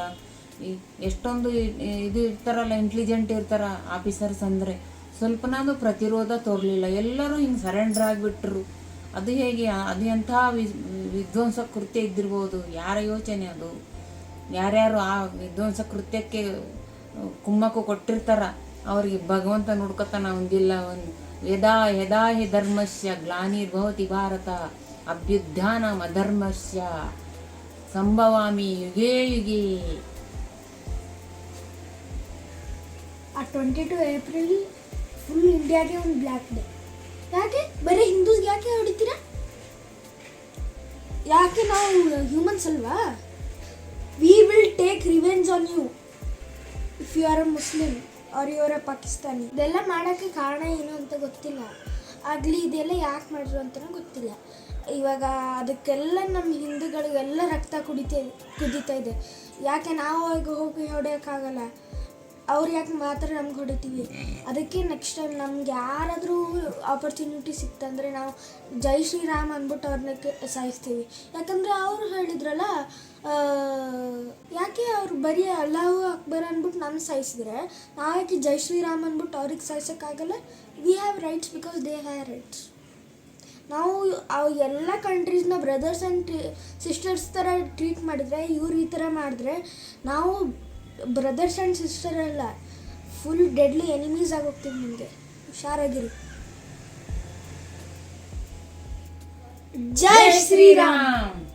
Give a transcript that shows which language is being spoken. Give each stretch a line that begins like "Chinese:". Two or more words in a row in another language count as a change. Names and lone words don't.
Kannada: ಎಷ್ಟೊಂದು ಇದು ಇರ್ತಾರಲ್ಲ, ಇಂಟೆಲಿಜೆಂಟ್ ಇರ್ತಾರ ಆಫೀಸರ್ಸ್ ಅಂದರೆ, ಸ್ವಲ್ಪನಾದರೂ ಪ್ರತಿರೋಧ ತೋರಲಿಲ್ಲ. ಎಲ್ಲರೂ ಹಿಂಗೆ ಸರೆಂಡರ್ ಆಗಿಬಿಟ್ರು. ಅದು ಹೇಗೆ? ಅದು ಎಂಥ ವಿಧ್ವಂಸ ಕೃತ್ಯ ಇದ್ದಿರ್ಬೋದು. ಯಾರ ಯೋಚನೆ ಅದು? ಯಾರ್ಯಾರು ಆ ವಿಧ್ವಂಸ ಕೃತ್ಯಕ್ಕೆ ಕುಮ್ಮಕ್ಕು ಕೊಟ್ಟಿರ್ತಾರ ಅವರಿಗೆ ಭಗವಂತ ನೋಡ್ಕೊತಾನ.
Sanskrit: ಒಂದಿಲ್ಲ ಯದಾ ಹಿ ಧರ್ಮಸ್ಯ ಗ್ಲಾನಿರ್ಭವತಿ ಭಾರತ ಅಭ್ಯುತ್ಥಾನಂ ಅಧರ್ಮಸ್ಯ ಸಂಭವಾಮಿ ಯುಗೇ ಯುಗೇ.
Kannada: ಆ 22 ಏಪ್ರಿಲ್ ಫುಲ್ ಇಂಡಿಯಾಗೆ ಒಂದು
English: black day.
Kannada: ಯಾಕೆ ಬರೀ ಹಿಂದೂಸ್ಗೆ ಯಾಕೆ ಹೊಡಿತೀರಾ? ಯಾಕೆ ನಾವು ಹ್ಯೂಮನ್ಸ್ ಅಲ್ವಾ?
English: We will take revenge on you if you are a Muslim or you are a Pakistani.
Kannada: ಇದೆಲ್ಲ ಮಾಡೋಕ್ಕೆ ಕಾರಣ ಏನು ಅಂತ ಗೊತ್ತಿಲ್ಲ. ಆಗಲಿ ಇದೆಲ್ಲ ಯಾಕೆ ಮಾಡಿದ್ರು ಅಂತಲೂ ಗೊತ್ತಿಲ್ಲ. ಇವಾಗ ಅದಕ್ಕೆಲ್ಲ ನಮ್ಮ ಹಿಂದೂಗಳಿಗೆಲ್ಲ ರಕ್ತ ಕುದೀತಾ ಇದೆ. ಯಾಕೆ ನಾವು ಹೋಗಿ ಹೊಡೆಯೋಕ್ಕಾಗಲ್ಲ? ಅವ್ರು ಯಾಕೆ ಮಾತ್ರ ನಮ್ಗೆ ಹೊಡಿತೀವಿ? ಅದಕ್ಕೆ
English: next time
Kannada: ನಮ್ಗೆ ಯಾರಾದರೂ ಆಪರ್ಚುನಿಟಿ ಸಿಕ್ತಂದರೆ ನಾವು
Hindi: जय श्रीराम
Kannada: ಅಂದ್ಬಿಟ್ಟು ಅವ್ರನ್ನ ಸಾಯಿಸ್ತೀವಿ. ಯಾಕಂದರೆ ಅವರು ಹೇಳಿದ್ರಲ್ಲ, ಯಾಕೆ ಅವ್ರು ಬರೀ
Arabic: الله أكبر
Kannada: ಅಂದ್ಬಿಟ್ಟು ನಾನು ಸಾಯಿಸಿದ್ರೆ ನಾವು ಯಾಕೆ
Hindi: जय श्रीराम
Kannada: ಅಂದ್ಬಿಟ್ಟು ಅವ್ರಿಗೆ ಸಾಯಿಸೋಕ್ಕಾಗಲ್ಲ?
English: We have rights because they have rights.
Kannada: ನಾವು ಎಲ್ಲ ಕಂಟ್ರೀಸ್ನ
English: brothers and sisters
Kannada: ಥರ ಟ್ರೀಟ್ ಮಾಡಿದರೆ, ಇವ್ರು ಈ ಥರ ಮಾಡಿದ್ರೆ ನಾವು
English: brothers and sister
Kannada: ಅಲ್ಲ,
English: full deadly enemies
Kannada: ಆಗೋಗ್ತೀವಿ. ನಿಮಗೆ ಹುಷಾರಾಗಿರಿ. ಜೈ ಶ್ರೀರಾಮ್,